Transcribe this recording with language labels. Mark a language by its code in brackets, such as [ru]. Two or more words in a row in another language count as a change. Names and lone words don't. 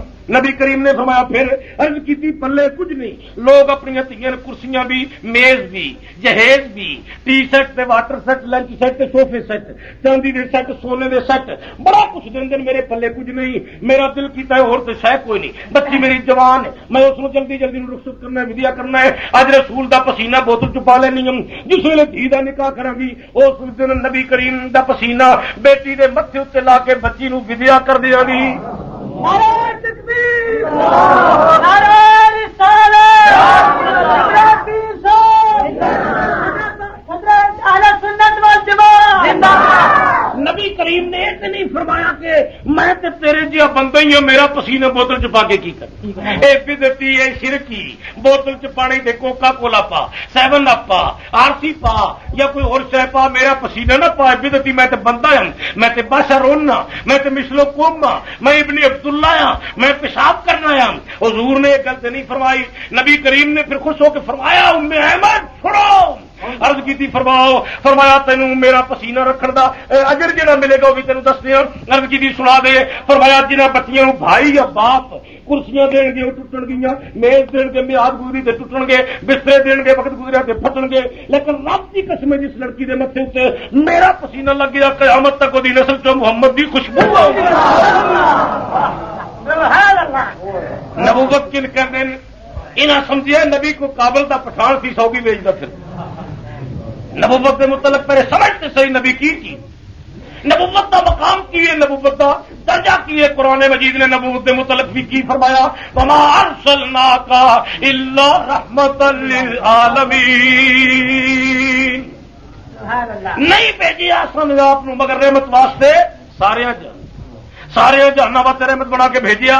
[pa] نبی کریم نے فرمایا پھر عرض کی تھی پلے کچھ نہیں، لوگ اپنی تیاں کرسیاں بھی، میز بھی، جہیز بھی، ٹی سیٹ تے واٹر سیٹ، لنچ سیٹ تے سوفے سیٹ، چاندی دے سیٹ، سونے دے سیٹ، بڑا کچھ دن میرے پلے کچھ نہیں، میرا دل کیتا ہے اور تے شے کوئی نہیں، بچی میری جوان ہے، میں اس کو جلدی جلدی رخصت کرنا ہے، ودیا کرنا ہے، اج رسول دا پسینہ بوتل چھپا لینی ہم، جس ویلے دھی دا نکاح کراں گی اس دن نبی کریم دا پسینہ بیٹی دے متھے تے لا کے بچی نو ودیا کر دیاں گی۔ [ur] نعرہ تکبیر، نعرہ رسالت، اہل سنت والجماعت زندہ باد۔ [pa] نبی کریم نے ایک نہیں فرمایا کہ میں تے تیرے جہا بندہ ہی ہوں، میرا پسینہ بوتل چ پا کے کی کر، اے بدعتی، اے شرکی، بوتل چ پانی دے کوکا کولا پا، 7 اپ پا، RC پا یا کوئی اور شے پا، میرا پسینہ نہ پا، بدعتی، میں تے بندہ ہوں، میں تے بشر ہوں، میں تے مثل قوم ہاں، میں ابن عبداللہ ہاں، میں پیشاب کرنا ہوں۔ حضور نے ایک گل نہیں فرمائی، نبی کریم نے پھر خوش ہو کے فرمایا ام احمد چھوڑو، عرض کی تھی فرمایا تینوں میرا پسینہ رکھن دا اجر جڑا ملے گا وہ بھی تینوں دس دیا، عرض کی تھی سنا دے، فرمایا جنہاں بچیاں بھائی یا باپ کرسیاں دین گے وہ ٹوٹن گیاں، میز دین گے میعاد گزری تے ٹوٹن گے، بسترے دین گے وقت گزریا تے پھٹن گے، لیکن رب کی قسم ہے جس لڑکی دے متھے تے میرا پسینہ لگ گیا قیامت تک وہی نسل چوں محمد دی خوشبو آؤ گی۔ نبوت کن کہندے انہاں سمجھیا نبی کو کابل دا پٹھان سی سوگی ویچدا پھر، نبوت کے متعلق پہلے سمجھتے صحیح نبی کی نبوت کا مقام کی ہے، نبوت کا درجہ کی ہے۔ قرآن مجید نے نبوت کے متعلق بھی کی فرمایا، [ar] وما ارسلناک الا رحمۃ للعالمین، [pa] نہیں بھیجیا سن آپ مگر رحمت واسطے سارے جہانوں واسطے رحمت بنا کے بھیجیا۔